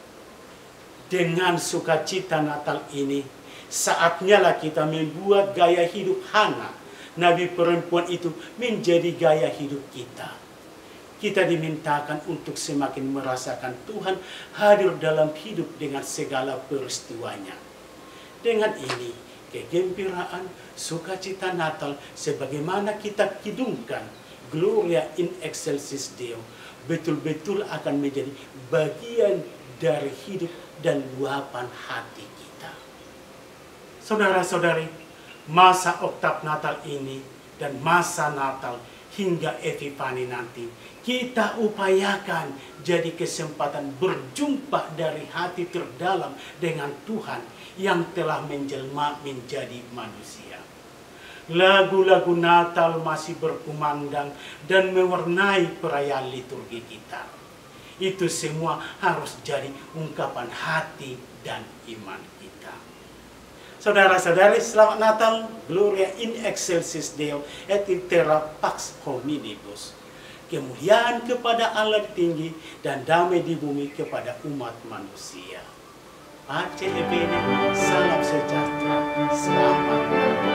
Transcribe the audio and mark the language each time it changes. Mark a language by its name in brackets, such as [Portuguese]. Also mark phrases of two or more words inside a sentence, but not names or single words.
[Indonesian] Dengan sukacita Natal ini, saatnya lah kita membuat gaya hidup Hana, nabi perempuan itu, menjadi gaya hidup kita. Kita dimintakan untuk semakin merasakan Tuhan hadir dalam hidup dengan segala peristiwanya. Dengan ini, kegembiraan, sukacita Natal, sebagaimana kita kidungkan, [Latin] Gloria in excelsis Deo, [Indonesian] betul-betul akan menjadi bagian dari hidup dan luapan hati kita. Saudara-saudari, masa oktav Natal ini dan masa Natal hingga Epifani nanti, kita upayakan jadi kesempatan berjumpa dari hati terdalam dengan Tuhan yang telah menjelma menjadi manusia. Lagu-lagu Natal masih berkumandang dan mewarnai perayaan liturgi kita. Itu semua harus jadi ungkapan hati dan iman kita. Saudara-saudari, selamat Natal, [Latin] Gloria in excelsis Deo et in terra pax hominibus. [Indonesian] Kemuliaan kepada Allah tinggi dan damai di bumi kepada umat manusia. [Italian] Pace e bene, [Indonesian] salam sejahtera, selamat